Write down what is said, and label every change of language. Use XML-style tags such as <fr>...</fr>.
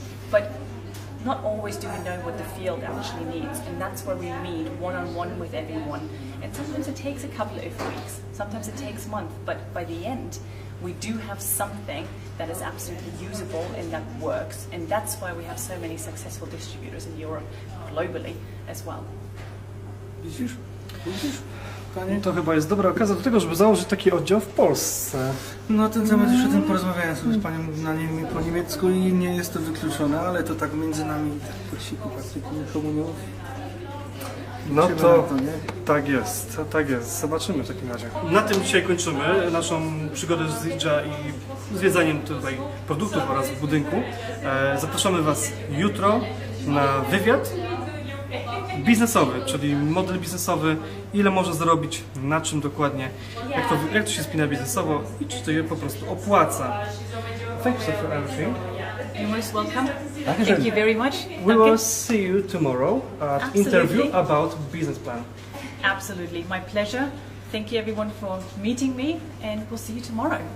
<en>But not always do we know what the field actually needs, and that's where we meet one-on-one with everyone. And sometimes it takes a couple of weeks, sometimes it takes months, but by the end, we do have something that is absolutely usable and that works. And that's why we have so many successful distributors in Europe, globally as well.</en> <pl>Widzisz? To chyba jest dobra okazja do tego, żeby założyć taki oddział w Polsce. No ten temat już o tym porozmawiałem sobie z panią po niemiecku i nie jest to wykluczone, ale to tak między nami, tak po cichu, Patryku, nikomu nie mów. No to tak jest, zobaczymy w takim razie. Na tym dzisiaj kończymy naszą przygodę z ZIJA i zwiedzaniem tutaj produktów oraz budynku. Zapraszamy Was jutro na wywiad biznesowy, czyli model biznesowy, ile może zarobić, na czym dokładnie, jak to się spina biznesowo i czy to je po prostu opłaca.</pl> <en>Thanks for everything. You're most welcome. Thank you very much. We will see you tomorrow at interview about business plan. Absolutely, my pleasure. Thank you everyone for meeting me, and we'll see you tomorrow.</en>